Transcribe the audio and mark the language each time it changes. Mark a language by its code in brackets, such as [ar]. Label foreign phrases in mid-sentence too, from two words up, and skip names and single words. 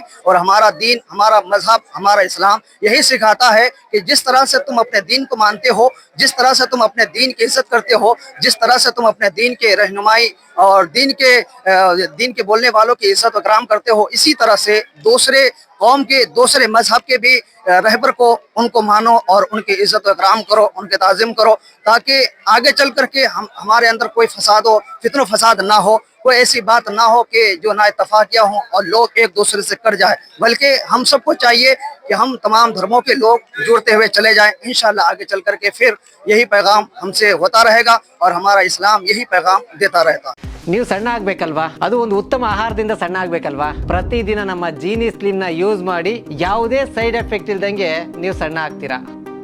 [hi] और हमारा दीन, हमारा मजहब, हमारा इस्लाम यही सिखाता है कि जिस तरह से तुम अपने दीन को मानते हो, जिस तरह से तुम अपने दीन की इज्जत करते हो, जिस तरह से तुम अपने दीन के रहनुमाई और दीन के बोलने वालों की इज्जत व इकराम करते हो, इसी तरह से दूसरे कौम के, दूसरे मजहब के भी रहबर को उनको मानो और उनकी इज्जत व इकराम करो, उनके ताज़ीम करो, ताकि आगे चल करके हमारे अंदर कोई फसाद हो, फितनो फसाद ना हो कोई ऐसी बात ना हो कि जो ना इत्तफाकिया हो और लोग एक दूसरे से कट जाए, बल्कि हम सबको चाहिए कि हम तमाम धर्मों के लोग जुड़ते हुए चले जाएं। इंशाल्लाह आगे चल करके फिर यही पैगाम हमसे होता रहेगा और हमारा इस्लाम यही पैगाम देता रहता। [kn] ನೀವು ಸಣ್ಣ ಆಗ್ಬೇಕಲ್ವಾ, ಅದು ಒಂದು ಉತ್ತಮ ಆಹಾರದಿಂದ ಸಣ್ಣ ಆಗ್ಬೇಕಲ್ವಾ. ಪ್ರತಿದಿನ ನಮ್ಮ ಜೀನಿ ಸ್ಲಿಮ್ ನ ಯೂಸ್ ಮಾಡಿ ಯಾವುದೇ [en] side effect [kn] ಇಲ್ದಂಗೆ ನೀವು ಸಣ್ಣ ಆಗ್ತೀರಾ.